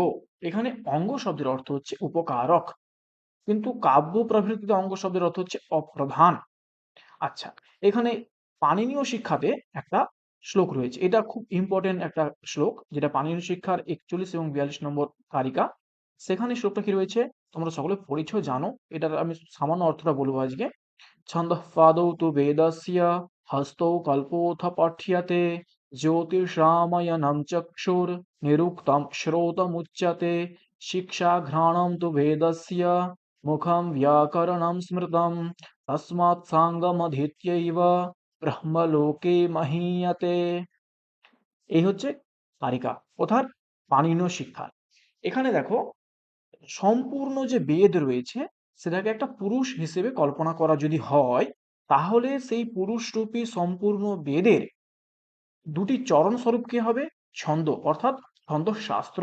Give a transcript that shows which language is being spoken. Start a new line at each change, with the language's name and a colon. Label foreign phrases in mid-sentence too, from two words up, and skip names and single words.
Bangla: এখানে অঙ্গ শব্দের অর্থ হচ্ছে উপকারক, কিন্তু কাব্য প্রভৃতিতে অঙ্গ শব্দের অর্থ হচ্ছে অপ্রধান। আচ্ছা, এখানে পাণিনীয় শিক্ষাতে একটা শ্লোক রয়েছে, এটা খুব ইম্পর্টেন্ট একটা শ্লোক, যেটা পাণিনীয় শিক্ষার 41 এবং 42 নম্বর কারিকা। সেখানে শ্লোকটা কি রয়েছে তোমরা সকলে পড়েছো, জানো। এটার আমি সামান্য অর্থটা বলবো আজকে।
Sanskrit: छन्दः पादौ तु वेदस्य हस्तौ कल्पोऽथ पठ्यते ज्योतिषामयनं चक्षुर्निरुक्तं श्रोतमुच्यते शिक्षाघ्राणं तु वेदस्य मुखं व्याकरणं स्मृतं तस्मात् साङ्गमधीत्यैव ব্রহ্মলোকে মহীয়তে।
Bangla: এই হচ্ছে কারিকা, অর্থাৎ পাণিনীয় শিক্ষা। এখানে দেখো সম্পূর্ণ যে বেদ রয়েছে সেটাকে একটা পুরুষ হিসেবে কল্পনা করা যদি হয়, তাহলে সেই পুরুষরূপী সম্পূর্ণ বেদের দুটি চরণ স্বরূপ কি হবে, ছন্দ, অর্থাৎ ছন্দশাস্ত্র।